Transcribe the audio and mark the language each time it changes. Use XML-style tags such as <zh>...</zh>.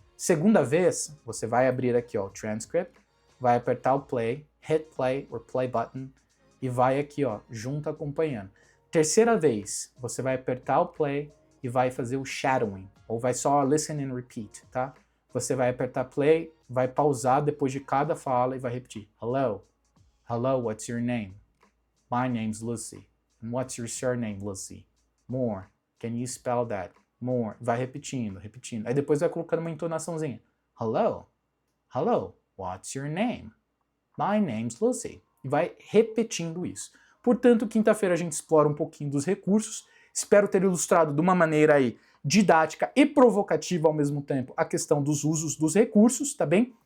<pt>Segunda vez, você vai abrir aqui, ó, o transcript, vai apertar o play,</pt> <en>hit play or play button,</en> <pt>e vai aqui, ó, junto acompanhando. Terceira vez, você vai apertar o play e vai fazer o shadowing, ou vai só</pt> <en>listen and repeat,</en> <pt>tá? Você vai apertar play, vai pausar depois de cada fala e vai repetir.</pt> <en>Hello, hello, what's your name? My name's Lucy. And what's your surname, Lucy? More. Can you spell that? More.</en> <pt>Vai repetindo, repetindo. Aí depois vai colocando uma entonaçãozinha.</pt> <en>Hello, hello, what's your name? My name's Lucy.</en> <pt>E vai repetindo isso. Portanto, quinta-feira a gente explora um pouquinho dos recursos. Espero ter ilustrado de uma maneira aí didática e provocativa ao mesmo tempo a questão dos usos dos recursos, tá bem?</pt>